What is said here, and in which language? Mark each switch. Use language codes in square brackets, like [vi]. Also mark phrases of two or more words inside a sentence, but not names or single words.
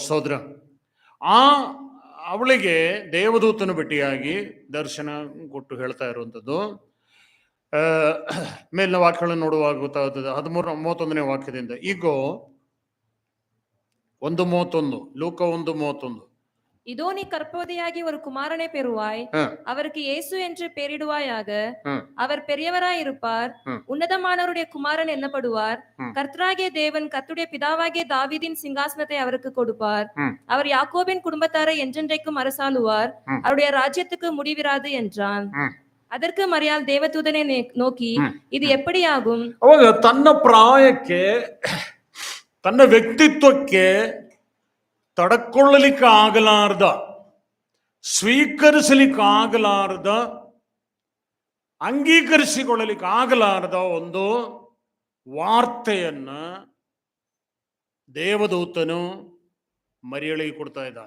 [kn] ಸಹೋದರ, ಅವಳಿಗೆ ದೇವದೂತನ ಭೇಟಿಯಾಗಿ ದರ್ಶನ ಕೊಟ್ಟು ಹೇಳ್ತಾ ಇರುವಂಥದ್ದು. ಮೇಲಿನ ವಾಕ್ಯಗಳನ್ನು ನೋಡುವಾಗ ಗೊತ್ತಾಗುತ್ತದೆ. 31ನೇ ವಾಕ್ಯದಿಂದ, ಈಗ 1:31, ಲೂಕ 1:31. [ta] இதோ நீ கர்ப்பவதியாகி ஒரு குமாரனை பெறுவாய், அவருக்கு இயேசு என்று பெயரிடுவாயாக. அவர் பெரியவராய் இருப்பார், உன்னதமானவருடைய குமாரன் என்னப்படுவார். கர்த்தராகிய தேவன் கர்த்தருடைய பிதாவாகிய தாவீதின் சிங்காசனத்தை அவருக்கு கொடுப்பார். அவர் யாக்கோபின் குடும்பத்தாரை என்றென்றைக்கும் அரசாளுவார், அவருடைய ராஜ்யத்துக்கு முடிவிராது என்றான். அதற்கு மரியாள் தேவதூதனை நோக்கி, இது எப்படி ஆகும்? [kn] ಅವಾಗ ತನ್ನ ಪ್ರಾಯಕ್ಕೆ, ತನ್ನ ವ್ಯಕ್ತಿತ್ವಕ್ಕೆ ತಡಕೊಳ್ಳಲಿಕ್ಕೆ ಆಗಲಾರ್ದ, ಸ್ವೀಕರಿಸಲಿಕ್ಕೆ ಆಗಲಾರ್ದ, ಅಂಗೀಕರಿಸಿಕೊಳ್ಳಲಿಕ್ಕೆ ಆಗಲಾರ್ದ ಒಂದು ವಾರ್ತೆಯನ್ನ ದೇವದೂತನು ಮರಿಯಳಿಗೆ ಕೊಡ್ತಾ ಇದ್ದಾನೆ.